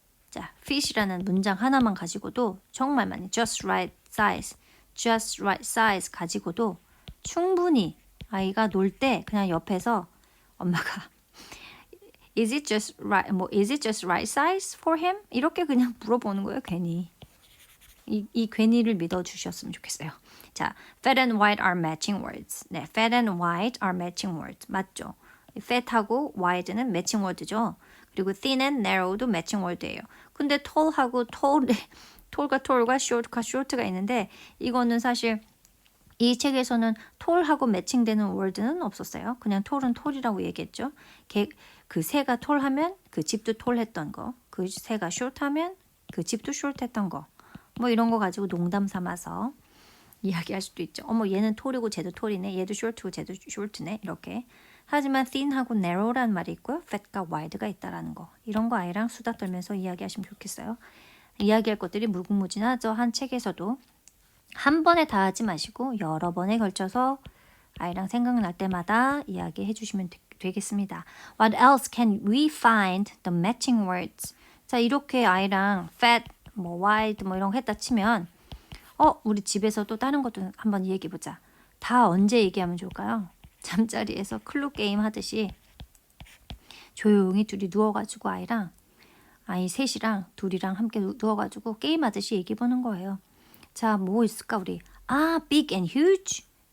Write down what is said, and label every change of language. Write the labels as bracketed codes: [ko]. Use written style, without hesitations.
[ko] 자, fit이라는 문장 하나만 가지고도 정말 많이 just right size 가지고도 충분히 아이가 놀 때 그냥 옆에서 엄마가 [en] is it just right size for him? [ko] 이렇게 그냥 물어보는 거예요, 괜히. 이 괜히를 믿어주셨으면 좋겠어요. [en] 자, fat and white are matching words. 네, fat and white are matching words. [ko] 맞죠? fat하고 wide는 matching word죠. 그리고 thin and narrow도 matching word예요. 근데 tall하고 tall과 short가 있는데 이거는 사실 이 책에서는 tall하고 매칭되는 word는 없었어요. 그냥 tall은 tall이라고 얘기했죠. 그 새가 tall하면 그 집도 tall했던 거. 그 새가 short하면 그 집도 short했던 거. 이런 거 가지고 농담 삼아서 이야기할 수도 있죠. 얘는 tall이고 쟤도 tall이네. 얘도 short고 쟤도 short네. 이렇게. 하지만 thin하고 narrow라는 말이 있고요. fat과 wide가 있다라는 거. 이런 거 아이랑 수다 떨면서 이야기하시면 좋겠어요. 이야기할 것들이 무궁무진하죠. 한 책에서도. 한 번에 다 하지 마시고 여러 번에 걸쳐서 아이랑 생각날 때마다 이야기해 주시면 되겠습니다. [en] What else can we find the matching words? [ko] 자, 이렇게 아이랑 fat, wide 이런 거 했다 치면 우리 집에서 또 다른 것도 한번 얘기해 보자. 다 언제 얘기하면 좋을까요? 잠자리에서 클로 게임 하듯이 조용히 둘이 누워가지고 아이 셋이랑 둘이랑 함께 누워가지고 게임하듯이 얘기해 보는 거예요. 자, 뭐 있을까 우리? [en] big and huge.